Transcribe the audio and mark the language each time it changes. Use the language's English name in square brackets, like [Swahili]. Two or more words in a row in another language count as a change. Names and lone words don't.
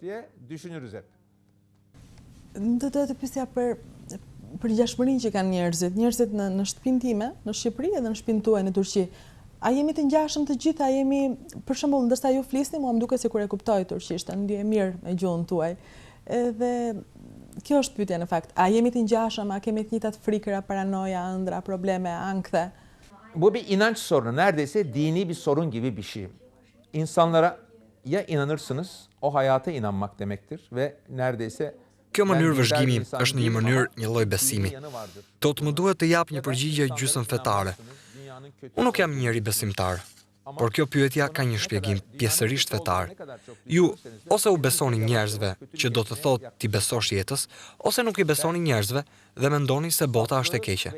[Albanian] Do të pyesja për ngjashmërinë që kanë njerëzit në shtëpinë time, në Shqipëri edhe në shtëpinë tuaj në Turqi. A jemi të ngjashëm të gjithë, a jemi, për shembull, ndërsa ju flisni, mua më duket sikur e kuptoj turqishten, ndjej mirë me gjuhën tuaj. Edhe kjo është pyetja në fakt. A jemi të ngjashëm, a kemi të njëjtat frikëra, paranoja, ëndra, probleme, ankthe? [Turkish] Bu bir inanç sorunu, neredeyse dini bir sorun gibi bir şey. İnsanlara ya inanırsınız, o hayata inanmak demektir ve neredeyse [Albanian] Kjo mënyrë vëzhgimi është në një mënyrë një lloj besimi. Do të më duhet të jap një përgjigje gjysmë fetare. Unë nuk jam njeri besimtar, por kjo pyetja ka një shpjegim pjesërisht fetar. Ju ose u besoni njerëzve që do të thotë ti besosh jetës, ose nuk i besoni njerëzve dhe mendoni se bota është e keqe.